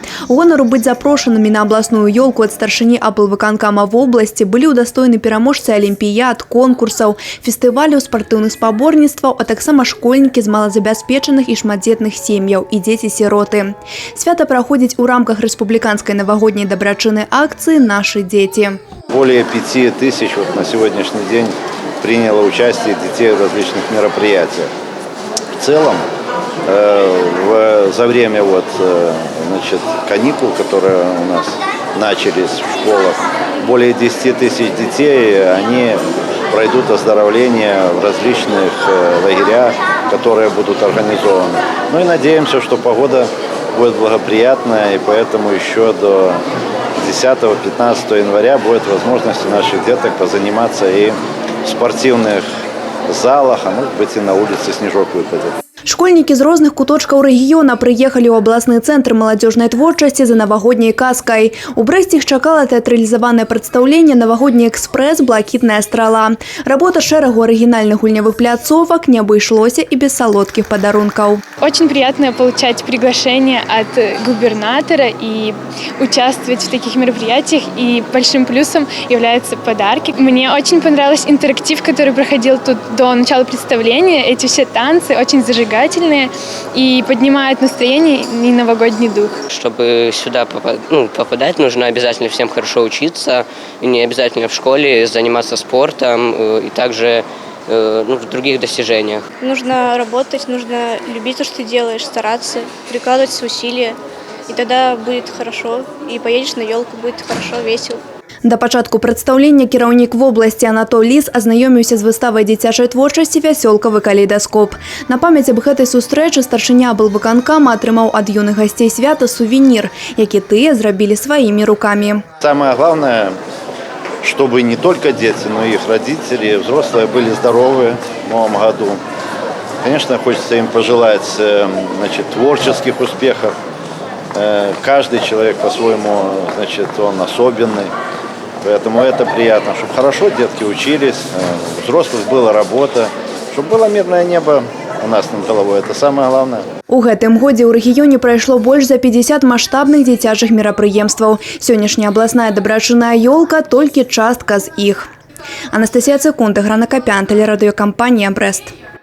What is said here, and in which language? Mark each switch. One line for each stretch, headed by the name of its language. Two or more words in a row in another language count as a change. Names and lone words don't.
Belarusian: Гонару быць запрошанымі на абласную ёлку ад старшыні аблвыканкама вобласці былі ўдастоены пераможцы алімпіяд, конкурсаў, фестываляў спартыўных спаборніцтваў, а таксама школьнікі з малазабяспечаных і шматдзетных сем'яў і дзеці-сіроты. Свята праходзіць у рамках рэспубліканскай навагодняй дабрачыннай акцыі
Russian: «Наши дети». Более 5000 на сегодняшний день приняло участие детей в различных мероприятиях. В целом, за время каникул, которые у нас начались в школах, более 10 тысяч детей, они пройдут оздоровление в различных лагерях, которые будут организованы. Ну и надеемся, что погода будет благоприятная, и поэтому еще до 10-15 января будет возможность у наших деток позаниматься и в спортивных залах, а может быть и на улице снежок выпадет.
Belarusian: Школьнікі з розных куточкаў рэгіёна прыехалі ў абласны цэнтр маладзёжнай творчасці за навагодняй казкай. У Брэсце іх чакала тэатралізаванае прадстаўленне «Навагодні экспрэс. Блакітная страла». Работа шэрагу арыгінальных гульнявых пляцовак не абышлося і без салодкіх падарункаў.
Russian: Очень приятно получать приглашение от губернатора и участвовать в таких мероприятиях. И большим плюсом являются подарки. Мне очень понравился интерактив, который проходил тут до начала представления. Эти все танцы очень зажигательные и поднимают настроение и новогодний дух. Чтобы сюда попадать, нужно обязательно всем хорошо учиться, и не обязательно в школе заниматься спортом и также в других достижениях. Нужно работать, нужно любить то, что ты делаешь, стараться, прикладывать свои усилия, и тогда будет хорошо, и поедешь на елку, будет хорошо, весело.
Belarusian: Да пачатку прадстаўлення кіраўнік вобласці Анатол Ліс азнаёміўся з выставай дзіцячай творчасці «Вясёлкавы калейдаскоп». На памяць аб гэтай сустрэчы старшыня аблвыканкама атрымаў ад юных гасцей свята сувенір, які тыя зрабілі сваімі рукамі.
Russian: Самое главное, чтобы не только дети, но и их родители, взрослые были здоровы в новом году. Конечно, хочется им пожелать творческих успехов. Каждый человек по-своему, он особенный. Поэтому это приятно, чтобы хорошо детки учились, у взрослых была работа, чтобы было мирное небо у нас над головой. Это самое главное.
Belarusian: У гэтым годзе ў рэгіёне прайшло больш за 50 маштабных дзіцячых мерапрыемстваў. Сённяшняя абласная дабрачынная ёлка толькі частка з іх. Анастасія Цыкунта, Грана Капян, тэлерадыёкампанія «Брэст».